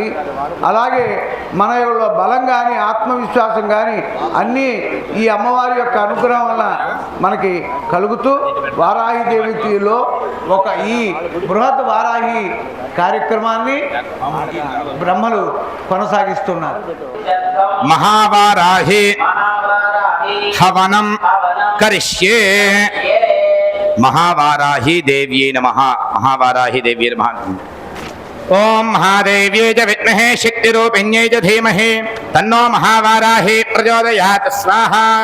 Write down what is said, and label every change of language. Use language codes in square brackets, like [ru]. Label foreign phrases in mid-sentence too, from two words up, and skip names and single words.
[te] అలాగే మన బలం కానీ ఆత్మవిశ్వాసం కానీ అన్నీ ఈ అమ్మవారి యొక్క అనుగ్రహం వల్ల మనకి కలుగుతూ వారాహి దేవిలో ఒక ఈ బృహత్ వారాహి కార్యక్రమాన్ని బ్రహ్మలు కొనసాగిస్తున్నారు. [sa] महावाराहे हवनं करिष्ये। महावाराही देव्यै नमः। महावाराही देव्यै नमः। ओम महादेव्यै च विद्महे शक्तिरूपिण्यै च धीमहि तन्नो महावाराही प्रचोदयात् स्वाहा।